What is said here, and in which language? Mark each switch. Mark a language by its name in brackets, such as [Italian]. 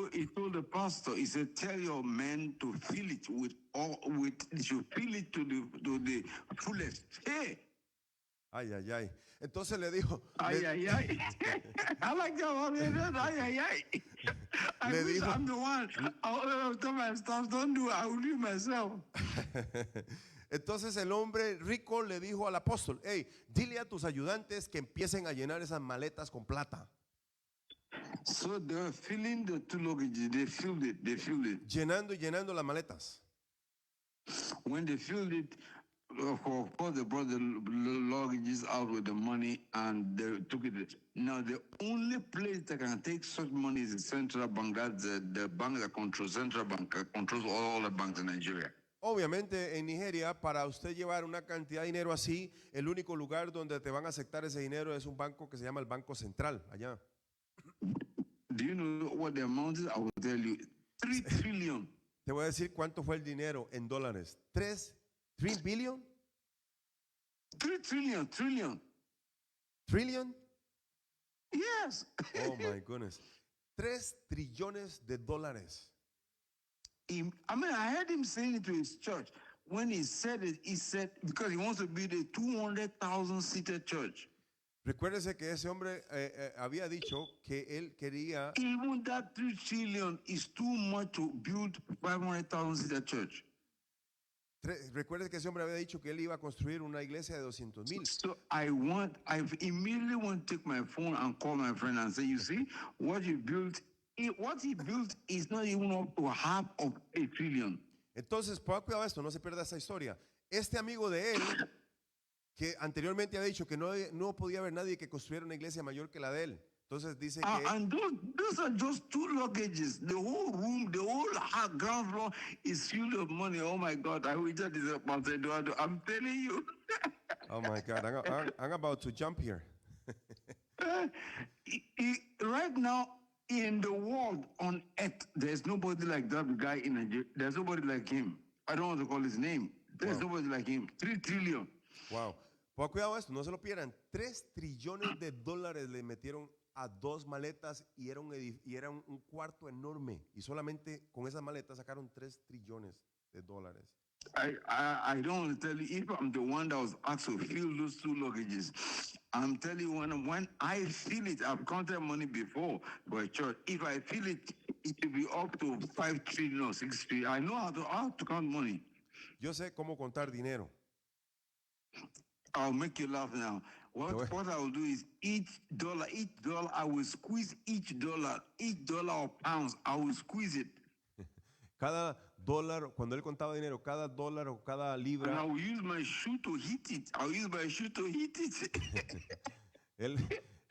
[English] He told the pastor, he said, tell your men to fill it with, you should fill it to the fullest. Hey! [Spanish] Ay, ay, ay. Entonces le dijo, [English] Ay, ay, ay. I like that one. Man. Ay, ay, ay. I [Spanish] Le [English] wish [Spanish] dijo- [English] I'm the one. I'll tell my staff, don't do it. I will do it myself. [Spanish] entonces el hombre rico le dijo al apóstol, hey, dile a tus ayudantes que empiecen a llenar esas maletas con plata. [English] So they were filling the two luggages. They filled it. They filled it. Llenando y llenando las maletas. When they filled it, of course, they brought the luggages out with the money and they took it. Now, the only place that can take such money is the central bank. That's the bank that controls, central bank controls all the banks in Nigeria. [Spanish] Obviamente en Nigeria, para usted llevar una cantidad de dinero así, el único lugar donde te van a aceptar ese dinero es un banco que se llama el Banco Central, allá. [English] Do you know what the amount is? I will tell you. 3 trillion. [Spanish] Te voy a decir cuánto fue el dinero en dólares. [English] ¿3 billion? 3 trillion. ¿Trillion? Yes. Oh my goodness. [Spanish] 3 trillones de dólares. [English] I mean, I heard him saying it to his church. When he said it, he said, because he wants to build a 200,000 seated church. [Spanish] Recuérdese que ese hombre había dicho que él quería, [English] Even that 3 trillion is too much to build 500,000 seated church. [Spanish] recuerde que ese hombre había dicho que él iba a construir una iglesia de 200,000. [English] So I immediately want to take my phone and call my friend and say, you see, what he built is not even up to half of a trillion. [Spanish] Entonces, ponga cuidado a esto, no se pierda esa historia. Este amigo de él, que anteriormente había dicho que no podía haber nadie que construyera una iglesia mayor que la de él. Entonces dice que [English] And those are just 2 luggages. The whole room, the whole ground floor is filled with money. Oh my God, I wish that is about to do. I'm telling you. oh my God, I'm about to jump here. Right now in the world on earth, there's nobody like that guy in Nigeria. There's nobody like him. I don't want to call his name. There's nobody like him. 3 trillion. Wow. [Spanish] Ponga cuidado a esto, no se lo pierdan. 3 trillones de dólares le metieron a 2 maletas y era un cuarto enorme. Y solamente con esas maletas sacaron 3 trillones de dólares. [English] I don't want to tell you, if I'm the one that was asked to fill those 2 luggages, I'm telling you, when I feel it, I've counted money before for a church. If I feel it, it will be up to 5 trillion or 6 trillion. I know how to count money. [Spanish] Yo sé cómo contar dinero. [English] I'll make you laugh now. What I will do is each dollar, I will squeeze each dollar or pounds, I will squeeze it. [Spanish] Cada dólar, cuando él contaba dinero, cada dólar o cada [English] And [Spanish] libra, [English] I will use my shoe to hit it.